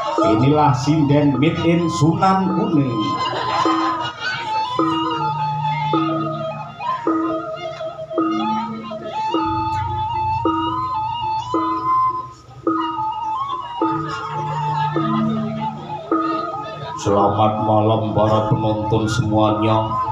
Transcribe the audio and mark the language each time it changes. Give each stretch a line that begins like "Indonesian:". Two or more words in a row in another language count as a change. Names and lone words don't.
Indonesian: Inilah sinden
English: made in
Indonesian: Sunan Kuning. Selamat malam para penonton semuanya.